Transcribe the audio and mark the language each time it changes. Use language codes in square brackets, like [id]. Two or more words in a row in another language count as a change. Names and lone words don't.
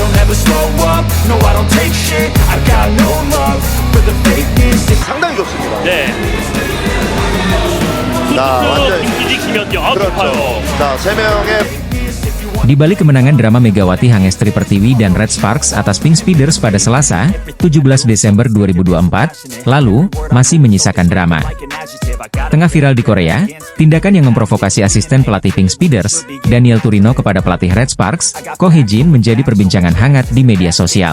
[en] never slow up, no I don't take shit. I got no love for the fakeness. [ko] 상당히 좋습니다. 네. 자, 완전 김수지, 김현경. 아, 그렇죠. 높아요. 자, 세 명의 [id] Di balik kemenangan drama Megawati Hangestri Pertiwi dan Red Sparks atas Pink Speeders pada Selasa, 17 Desember 2024, lalu, masih menyisakan drama. Tengah viral di Korea, tindakan yang memprovokasi asisten pelatih Pink Speeders, Daniel Turino kepada pelatih Red Sparks, Ko Hye-jin menjadi perbincangan hangat di media sosial.